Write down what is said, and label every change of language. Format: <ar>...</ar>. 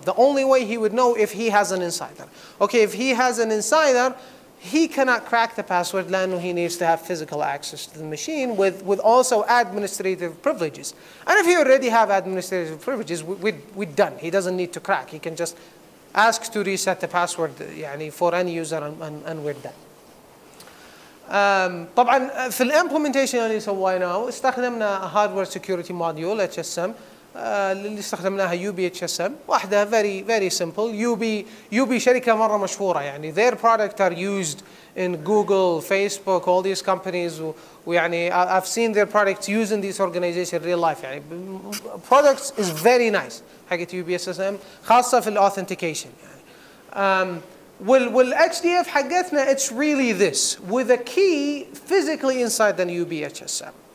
<en>The only way he would know if he has an insider. Okay, if he has an insider, he cannot crack the password لأنه he needs to have physical access to the machine with also administrative privileges. And if you already have administrative privileges, we're done. He doesn't need to crack. He can just ask to reset the password يعني for any user and we're done.</en> <ar>طبعا في الامبلمنتيشن اللي سويناه استخدمنا hardware security module HSM اللي استخدمناها UBHSM واحدة</ar> <en>very simple. UB</en> <ar>شركة مرة مشهورة يعني</ar> <en>their product are used in Google, Facebook, all these companies ويعني I've seen their products used in these organizations in real life يعني products is very nice حقت UBHSM</en> <ar>خاصة في الauthentication يعني والHDF حقتنا</ar> <en>it's really this with a key physically inside the UBHSM.</en>